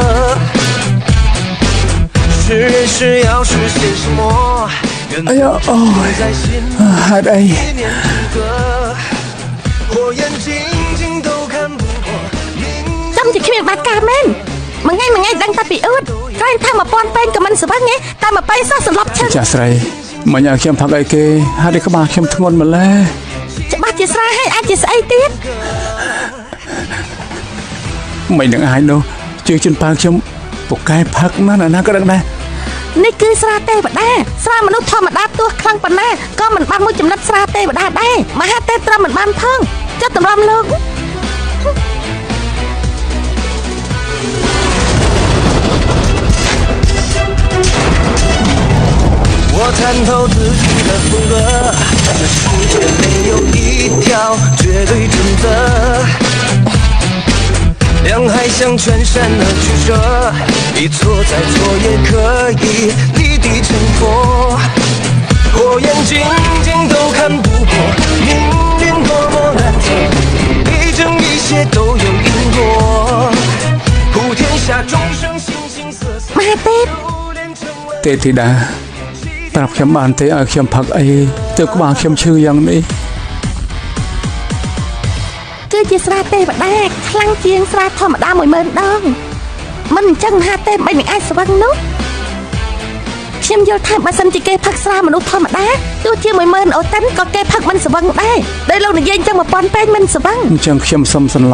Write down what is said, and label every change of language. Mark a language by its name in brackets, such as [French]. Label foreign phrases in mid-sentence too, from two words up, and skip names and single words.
[Chinese] 是人是要实现什么哎呀哦还得火眼金睛都看不破 [Khmer] ចាំជាគ្មានបាត់ការមែនមួយថ្ងៃដឹងតែពីអួតក្រែងថា1000ពេងក៏មិនស្វឹងទេតែមកពេងសោះសន្លប់ឈឹង ចាស្រីមិញឲ្យខ្ញុំផឹកអីគេហើយក្បាលខ្ញុំធ្ងន់ម្ល៉េះ ច្បាស់ជាស្រាហើយអាចជាស្អីទៀត មិននឹងអាចនោះជឿជិនប៉ាខ្ញុំពូកែផឹកណាក៏ដឹងដែរ នេះគឺស្រាទេវតាស្រាមនុស្សធម្មតាទោះខ្លាំងប៉ុណ្ណាក៏មិនបានមួយចំណិតស្រាទេវតាដែរមហាទេពត្រឹមមិនបានផងចុះតម្រាំលោក [Chinese] 我参透自己的风格这世界没有一条绝对准则两害相全善的取舍一错再错也可以立地成佛火眼金睛都看不破命运多么难测一正一邪都有因下众生形形色色 [Khmer] មហាទេព ទេធីតាប្រាប់ខ្ញុំបានទេឲ្យខ្ញុំផឹកអីទៅក្បាលខ្ញុំឈឺយ៉ាងនេះ គឺជាស្រាទេវតាខ្លាំងជាងស្រាធម្មតា 10000 ដងមិនអញ្ចឹងមហាទេពមិនអាចស្វឹងនោះខ្ញុំយល់ថាបើសិនជាគេផឹកស្រាមនុស្សធម្មតាទោះជា 10000 អូតិនក៏គេផឹកមិនស្វឹងដែរដោយលោកនិយាយអញ្ចឹង 1000 ពេកមិនស្វឹង